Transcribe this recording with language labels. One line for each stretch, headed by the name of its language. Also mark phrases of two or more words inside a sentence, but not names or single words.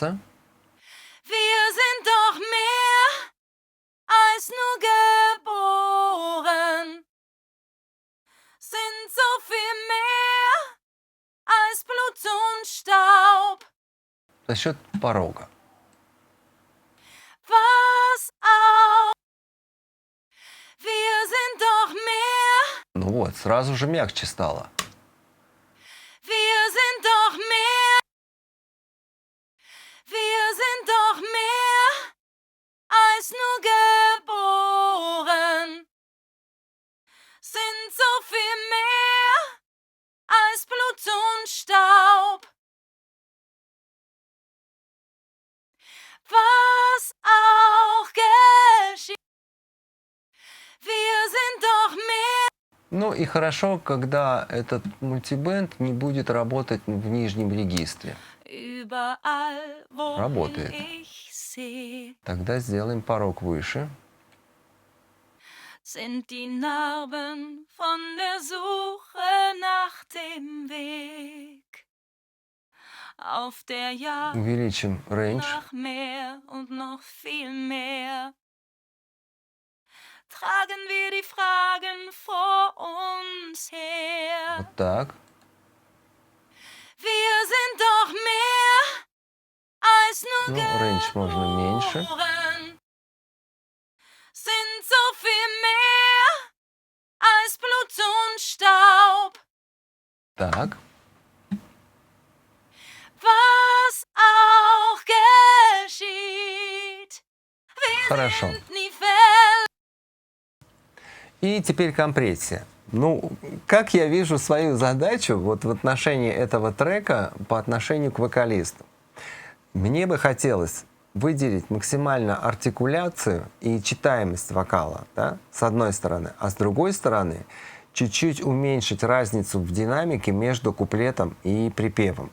German: Wir sind doch mehr als nur geboren. Sind so viel mehr als Blut und Staub.
Russian: за счет порога.
German: Was auch. Wir sind doch mehr.
Russian: Ну вот, сразу же мягче стало.
German: Wir sind doch mehr. Wir sind doch mehr als nur geboren. Sind so viel mehr als Blut und Staub. Was auch geschieht. Wir sind doch mehr.
Russian: Ну и хорошо, когда этот мультибенд не будет работать в нижнем регистре.
German: Überall, wo
Russian: Работает.
German: ich sehe,
Russian: Тогда сделаем порог выше.
German: sind die Narben von der Suche nach dem Weg. Auf der Jagd
Russian: Увеличим рейндж.
German: nach mehr und noch viel mehr. Tragen wir die Fragen vor uns her.
Russian: Вот так.
German: Wir sind doch mehr als nur
Russian: Ну, рейндж можно меньше.
German: geboren. Sind so viel mehr als Blut und Staub.
Russian: Так.
German: Was auch geschieht. Wir
Russian: Хорошо.
German: sind nie fern.
Russian: И теперь компрессия. Ну, как я вижу свою задачу вот в отношении этого трека по отношению к вокалисту? Мне бы хотелось выделить максимально артикуляцию и читаемость вокала, да, с одной стороны, а с другой стороны чуть-чуть уменьшить разницу в динамике между куплетом и припевом.